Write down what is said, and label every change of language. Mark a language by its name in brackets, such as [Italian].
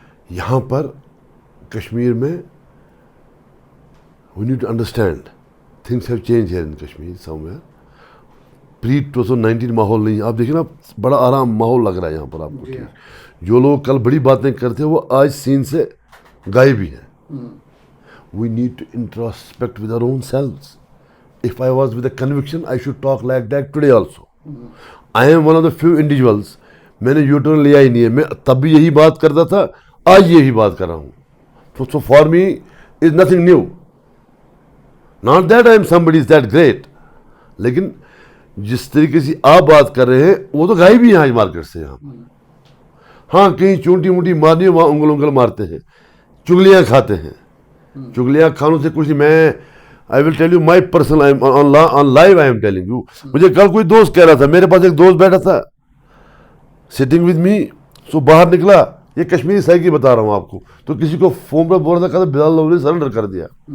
[Urdu] یہاں پر کشمیر میں [English] We need to understand things have change here in Kashmir somewhere. [Urdu] پری 2019 ماحول نہیں. آپ دیکھیں نا بڑا آرام ماحول لگ رہا ہے یہاں پر آپ کو. جو لوگ کل بڑی باتیں کرتے ہیں وہ آج سین سے غائب بھی ہیں. [English] We need to introspect with our own selves. If I was with a conviction, I should talk like that today also. I am one of the few individuals. [Urdu] میں نے یوٹرن لیا ہی نہیں ہے. میں تب بھی یہی بات کرتا تھا, آج یہی بات کر رہا ہوں. [English] So for me is nothing new. Not that I am somebody is that great. [Urdu] لیکن جس طریقے سے آپ بات کر رہے ہیں وہ تو غائب ہی ہیں آج مارکیٹ سے. یہاں ہاں کہیں چونٹی مونٹی مارنی ہے, وہاں انگل مارتے ہیں, چگلیاں کھاتے ہیں. چگلیاں کھانوں سے کچھ نہیں. میں [English] I will tell you my personal, I am on live I am telling you. [Urdu] مجھے کل کوئی دوست کہہ رہا تھا, میرے پاس ایک دوست بیٹھا تھا [English] sitting with me, [Urdu] سو باہر نکلا, یہ کشمیری سائی کی بتا رہا ہوں آپ کو, تو کسی کو فون پر بول رہا تھا, کہتا بلال لوگ نے سرنڈر کر دیا.